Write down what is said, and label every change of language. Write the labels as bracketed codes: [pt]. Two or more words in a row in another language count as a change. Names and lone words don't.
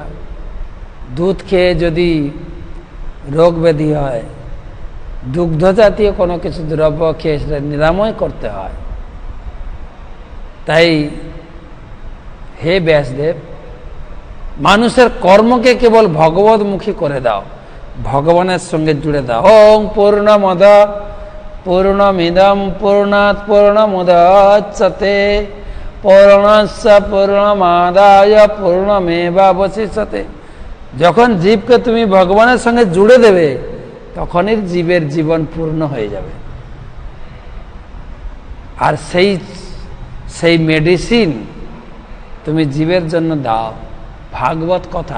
[bn] দুধ খেয়ে যদি রোগ ব্যাধি হয়, দুগ্ধ জাতীয় কোনো কিছু দ্রব্য খেয়ে সেটা নিরাময় করতে হয়। তাই হে ব্যাসদেব, মানুষের কর্মকে কেবল ভগবতমুখী করে দাও, ভগবানের সঙ্গে জুড়ে দাও। [sa] ওং পূর্ণমদ পূর্ণমিদম পূর্ণাৎ পূর্ণমুদচ্যতে পূর্ণস্য পূর্ণমাদায় পূর্ণমেবাবশিষ্যতে। [bn] যখন জীবকে তুমি ভগবানের সঙ্গে জুড়ে দেবে, তখনই জীবের জীবন পূর্ণ হয়ে যাবে। আর সেই মেডিসিন তুমি জীবের জন্য দাও, ভাগবত কথা।